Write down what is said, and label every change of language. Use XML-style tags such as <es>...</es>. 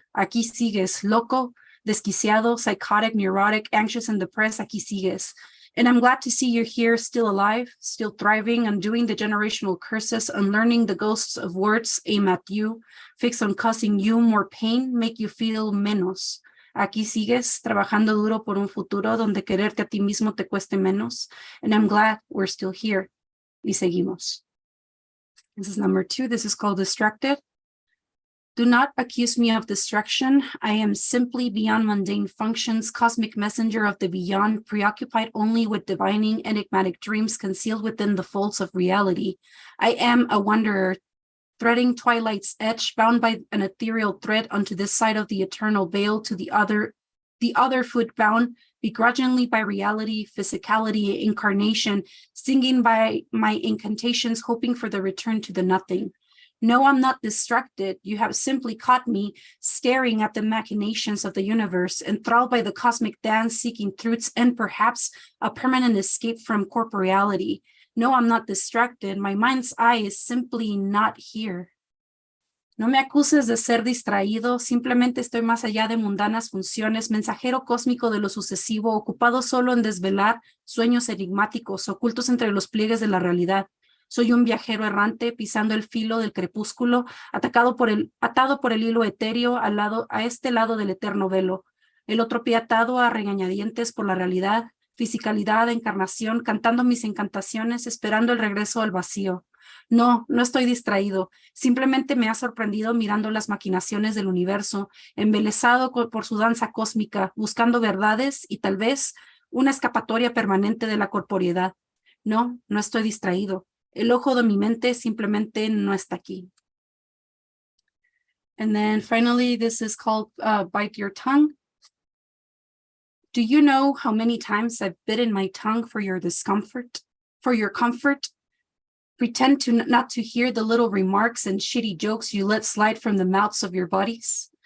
<es>Aquí sigues, loco, desquiciado,</es> <en>psychotic, neurotic, anxious, and depressed.</en> <es>Aquí sigues.</es> <en>And I'm glad to see you're here, still alive, still thriving, undoing the generational curses, unlearning the ghosts of words aim at you, fix on causing you more pain, make you feel menos.</en> <es>Aquí sigues, trabajando duro por un futuro donde quererte a ti mismo te cueste menos.</es> <en>And I'm glad we're still here.</en> <es>Y seguimos.</es> <en>This is number 2. This is called Distracted. Do not accuse me of distraction. I am simply beyond mundane functions, cosmic messenger of the beyond, preoccupied only with divining enigmatic dreams concealed within the folds of reality. I am a wanderer, threading twilight's edge, bound by an ethereal thread onto this side of the eternal veil to the other foot bound, begrudgingly by reality, physicality, incarnation, singing by my incantations, hoping for the return to the nothing. No, I'm not distracted. You have simply caught me staring at the machinations of the universe, enthralled by the cosmic dance, seeking truths and perhaps a permanent escape from corporeality. No, I'm not distracted. My mind's eye is simply not here.</en> <es>No me acuses de ser distraído, simplemente estoy más allá de mundanas funciones, mensajero cósmico de lo sucesivo, ocupado solo en desvelar sueños enigmáticos, ocultos entre los pliegues de la realidad. Soy un viajero errante pisando el filo del crepúsculo, atado por el hilo etéreo a este lado del eterno velo. El otro pie atado a regañadientes por la realidad, fisicalidad, encarnación, cantando mis encantaciones, esperando el regreso al vacío. No, no estoy distraído. Simplemente me ha sorprendido mirando las maquinaciones del universo, embelesado por su danza cósmica, buscando verdades y tal vez una escapatoria permanente de la corporeidad. No, no estoy distraído. El ojo de mi mente simplemente no está aquí.</es> <en>And then finally, this is called Bite Your Tongue. Do you know how many times I've bitten my tongue for your discomfort, for your comfort? Pretend not to hear the little remarks and shitty jokes you let slide from the mouths of your buddies.</en>